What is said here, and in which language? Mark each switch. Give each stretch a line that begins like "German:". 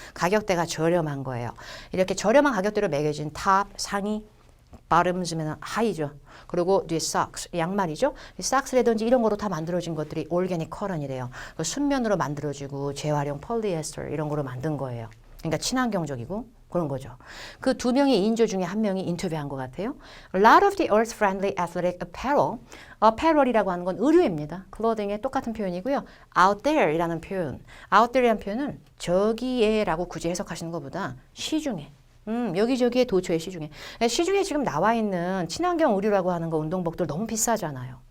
Korean: 가격대가 저렴한 거예요. 이렇게 저렴한 가격대로 매겨진 탑, 상의, bottoms면 하이죠. 그리고 뒤에 socks, 양말이죠. socks라든지 이런 거로 다 만들어진 것들이 organic cotton이래요. 순면으로 만들어지고 재활용 폴리에스터 이런 거로 만든 거예요. 그러니까 친환경적이고 그런 거죠. 그 두 명의 인조 중에 한 명이 인터뷰한 것 같아요.
English: A lot of the earth-friendly athletic apparel.
Korean: apparel이라고 하는 건 의류입니다. clothing의 똑같은 표현이고요. out there이라는 표현. out there이라는 표현은 저기에라고 굳이 해석하시는 것보다 시중에. 여기저기에 도처에 시중에. 시중에 지금 나와 있는 친환경 의류라고 하는 거 운동복들 너무 비싸잖아요.